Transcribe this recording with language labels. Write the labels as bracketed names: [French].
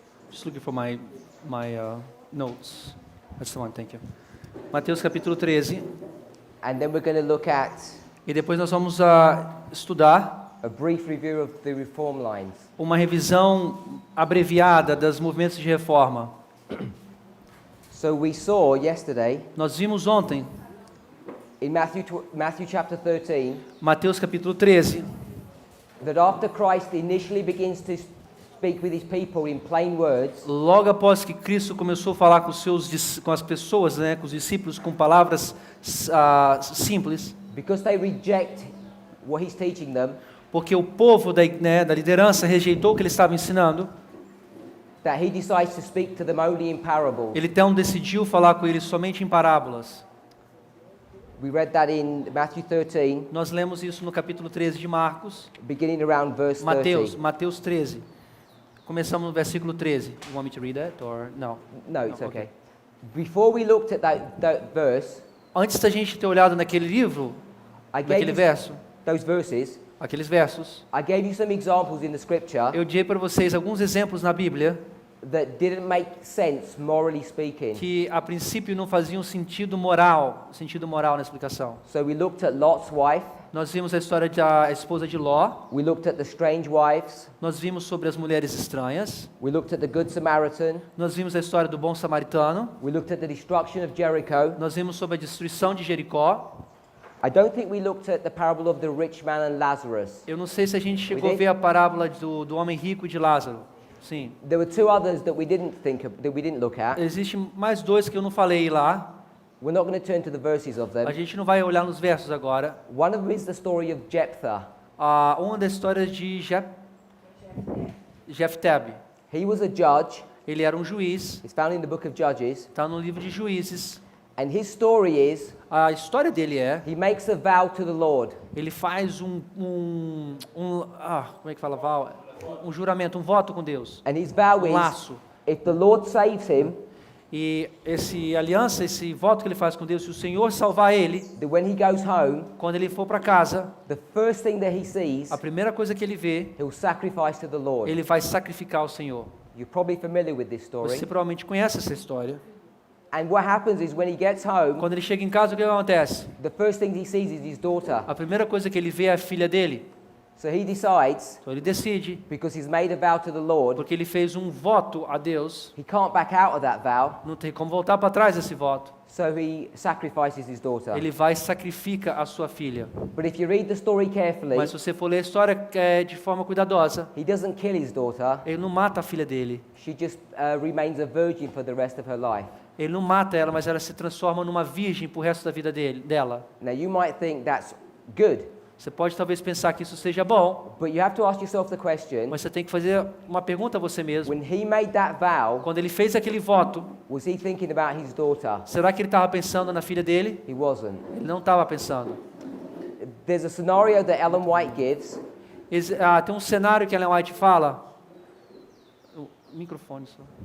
[English] Just looking for my notes. That's the one, thank you. [Portuguese] Mateus capítulo 13. [English] And then we're going to look at [Portuguese] E depois nós vamos estudar [English] a brief review of the reform lines. [Portuguese] uma revisão abreviada dos movimentos de reforma. [English] So we saw yesterday [Portuguese] Nós vimos ontem, [English] in Matthew chapter 13, [Portuguese] Mateus capítulo 13, [English] that after Christ initially begins to speak with his people in plain words, [Portuguese] logo após que Cristo começou a falar com as pessoas, né, com os discípulos, com palavras simples, [English] because they reject what he's teaching them, [Portuguese] porque o povo da liderança rejeitou o que ele estava ensinando, [English] that he decides to speak to them only in parables. [Portuguese] ele então decidiu falar com eles somente em parábolas. [English] We read that in Matthew 13, [Portuguese] Nós lemos isso no capítulo 13 de Marcos, [English] beginning around verse 30. [Portuguese] Mateus 13. Começamos no versículo 13. [English] You want me to read that or no? No, it's No, okay. Before we looked at that verse, [Portuguese] Antes da gente ter olhado naquele livro, [English] I gave [Portuguese] naquele [English] you [Portuguese] verso, [English] those verses. [Portuguese] aqueles versos, [English] I gave you some examples in the scripture [Portuguese] eu dei para vocês alguns exemplos na Bíblia [English] that didn't make sense morally speaking. [Portuguese] que a princípio não faziam sentido moral na explicação. [English] So we looked at Lot's wife, [Portuguese] Nós vimos a história da esposa de Ló, [English] we looked at the strange wives, [Portuguese] nós vimos sobre as mulheres estranhas, [English] we looked at the good Samaritan, [Portuguese] nós vimos a história do bom samaritano, [English] we looked at the destruction of Jericho. [Portuguese] nós vimos sobre a destruição de Jericó. [English] I don't think we looked at the parable of the rich man and Lazarus. [Portuguese] Eu não sei se a gente chegou a ver a parábola do homem rico e de Lázaro. Sim. [English] There were two others that we didn't look at. [Portuguese] Existem mais dois que eu não falei lá. [English] We're not going to turn to the verses of [Portuguese] A [English] them. [Portuguese] gente não vai olhar nos versos agora. [English] One of them is the story of Jephthah. [Portuguese] Uma das histórias de Jefté. [English] He was a judge. [Portuguese] Ele era um juiz. [English] It's found in the book of Judges. [Portuguese] Está no livro de Juízes. [English] And his story is, [Portuguese] A história dele [English] he makes a vow to the Lord. [Portuguese] ele faz como é que fala vow? Um juramento, um voto com Deus. [English] And his vow [Portuguese] Um [English] is, [Portuguese] laço. [English] if the Lord saves him, [Portuguese] E esse voto que ele faz com Deus, se o Senhor salvar ele, [English] that when he goes home, [Portuguese] quando ele for para casa, [English] the first thing that he sees, [Portuguese] a primeira coisa que ele vê, [English] he'll sacrifice to the Lord. [Portuguese] ele vai sacrificar ao Senhor. [English] You're probably familiar with this story. [Portuguese] Você provavelmente conhece essa história. [English] And what happens is when he gets home, [Portuguese] Quando ele chega em casa, o que acontece? [English] the first thing he sees is his daughter. [Portuguese] A primeira coisa que ele vê é a filha dele. [English] So he decides, [Portuguese] Então ele decide, [English] because he's made a vow to the Lord, [Portuguese] porque ele fez um voto a Deus, [English] he can't back out of that vow, [Portuguese] não tem como voltar para trás desse voto. [English] so he sacrifices his daughter. [Portuguese] Ele vai e sacrifica a sua filha. [English] But if you read the story carefully, [Portuguese] Mas se você for ler a história de forma cuidadosa, [English] he doesn't kill his daughter. [Portuguese] ele não mata a filha dele. [English] She just remains a virgin for the rest of her life. [Portuguese] Ele não mata ela, mas ela se transforma numa virgem pro resto da vida dela. [English] Now you might think that's good, [Portuguese] Você pode talvez pensar que isso seja bom, [English] but you have to ask yourself the question, [Portuguese] mas você tem que fazer uma pergunta a você mesmo. [English] when he made that vow, [Portuguese] Quando ele fez aquele voto, [English] was he thinking about his daughter? [Portuguese] será que ele estava pensando na filha dele? [English] He wasn't. [Portuguese] Ele não estava pensando. [English] There's a scenario that Ellen White gives, [Portuguese] Tem um cenário que Ellen White fala. O microfone só.